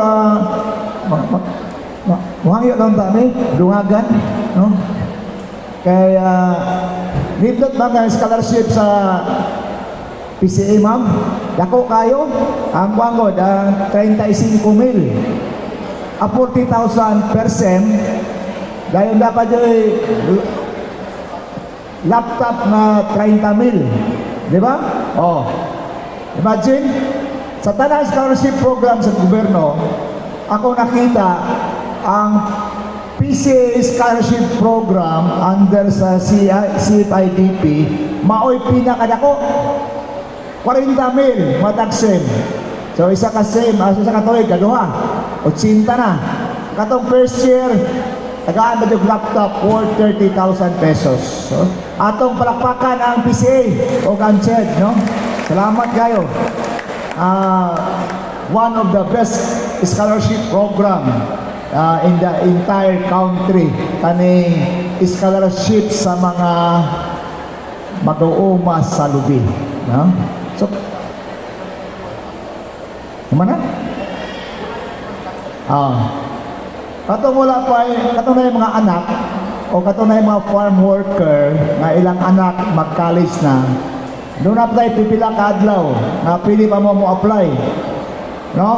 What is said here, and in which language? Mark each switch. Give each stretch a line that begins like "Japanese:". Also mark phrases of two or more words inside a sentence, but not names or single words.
Cebuano: Muhangyo lang kami, dungagan, no? Kaya, nindot mga scholarship sa PCA, ma'am. Dako kayo, ang wangod, 35,000. 40,000 per sem.
Filipino: Dahil dapat yung laptop na 30,000.
Cebuano: Di ba? Oh. Imagine, sa tanang
English: scholarship program
Cebuano: sa gobyerno, ako nakita ang PCA
English: scholarship program
Cebuano: under sa CFIDP, maoy pinakadako 40,000 matag-sem. So isa ka sem, isa ka tuig, kaduha 80 na. Katong
English: first year,
Cebuano: tagaan ba yung laptop
English: worth 30,000 pesos.
Cebuano: So, atong palakpakan ang PCA o ang CHED, no? Salamat kayo.
English: One of the best scholarship program in the entire country.
Cebuano: Kaning scholarship sa mga mag-uuma sa lubi. No? So, kumana? Katong wala pa, katong na yung mga anak o katong na yung mga
English: farm worker
Cebuano: na ilang anak mag-college na, doon apply pipila ka adlaw na pili pa mo apply, no?